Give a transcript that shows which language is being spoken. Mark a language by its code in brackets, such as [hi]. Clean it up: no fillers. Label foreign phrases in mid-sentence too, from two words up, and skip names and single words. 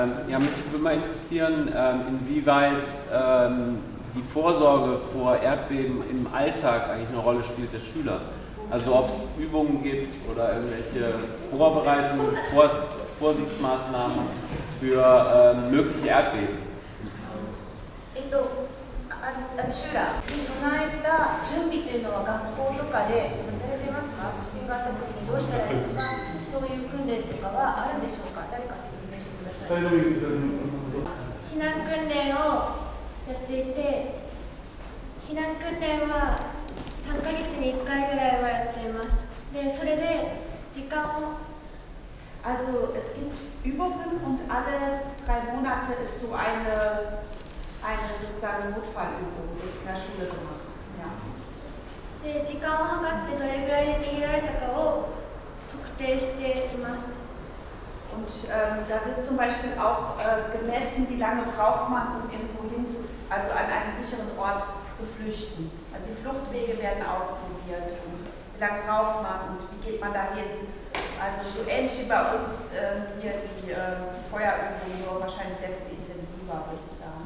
[de] Ja, mich würde mal interessieren, inwieweit die Vorsorge vor Erdbeben im Alltag eigentlich eine Rolle spielt der Schüler. Also ob es Übungen gibt oder irgendwelche Vorbereitungen, Vorsichtsmaßnahmen für mögliche Erdbeben. [ja] シュラに備えた準備というのは学校とかでされてますか？地震があった時にどうしたらいいとか、そういう訓練とかはあるんでしょうか？誰か説明してください。避難訓練をやっていて、避難訓練は3ヶ月に1回ぐらいはやっています。で、それで時間を [de] Also es gibt Übungen und alle 3 Monate ist so eine sozusagen Notfallübung in der Schule gemacht. Ja. [ja] で、時間を計ってどれぐらいで逃げられたかを測定しています。 [de] Und da wird zum Beispiel auch gemessen, wie lange braucht man, um irgendwo also an einen sicheren Ort zu flüchten. Also die Fluchtwege werden ausprobiert und wie lange braucht man und wie geht man dahin. Also so ähnlich wie bei uns hier die Feuerübung, nur wahrscheinlich sehr viel intensiver, würde ich sagen.